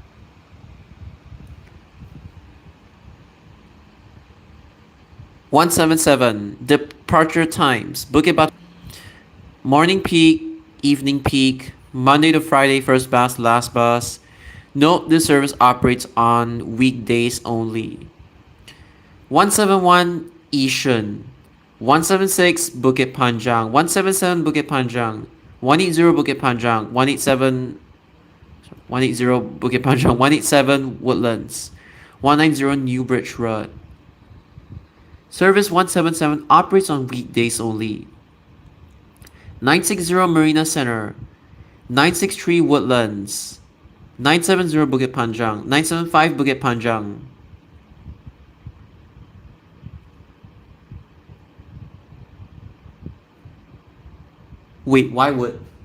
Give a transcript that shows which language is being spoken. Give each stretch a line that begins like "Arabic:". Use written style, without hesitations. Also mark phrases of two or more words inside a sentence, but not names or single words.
English: 177. Departure times. Bukit Batu. Morning peak, evening peak, Monday to Friday, first bus, last bus. Note this service operates on weekdays only. 171 Yishun. 176 Bukit Panjang. 177 Bukit Panjang. 180 Bukit Panjang. 180 Bukit Panjang. 187 Woodlands. 190 Newbridge Road. Service 177 operates on weekdays only. 960 Marina Center. 963 Woodlands. 970 Bukit Panjang. 975 Bukit Panjang. Wait, why would?